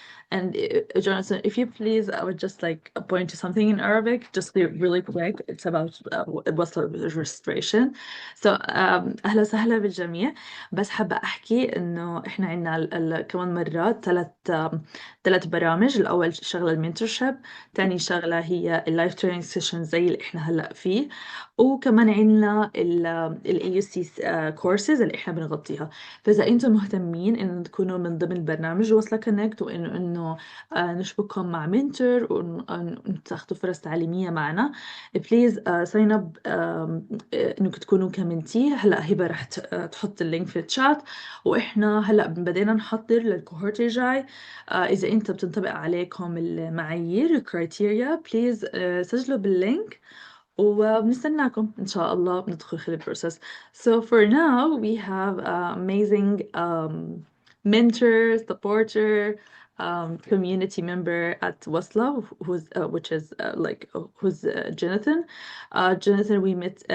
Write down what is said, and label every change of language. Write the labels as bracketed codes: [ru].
[en] And Jonathan, if you please, I would just like point to something in Arabic, just really quick. It's about وصل registration. [ar] So أهلا وسهلا بالجميع. بس حابة أحكي إنه إحنا عندنا كمان مرات ثلاث برامج. الأول شغلة المنتورشيب، تاني شغلة هي [en] اللايف training session [ar] زي اللي إحنا هلأ فيه، وكمان عندنا [en] ال AUC courses [ar] اللي إحنا بنغطيها. فإذا أنتم مهتمين إن تكونوا من ضمن البرنامج وصلة كونكت، وإنه نشبككم مع منتور وتاخذوا فرص تعليمية معنا، [en] please sign up [ar] إنكم تكونوا كمنتي. هلا هبة رح تحط اللينك في الشات، وإحنا هلا بدينا نحضر للكوهورت الجاي. إذا أنت بتنطبق عليكم المعايير الكرايتيريا، بليز سجلوا باللينك وبنستناكم إن شاء الله بندخل في البروسيس. [en] So for now we have amazing mentor, supporter, community member at Wasla, which is who's Jonathan. Jonathan, we met.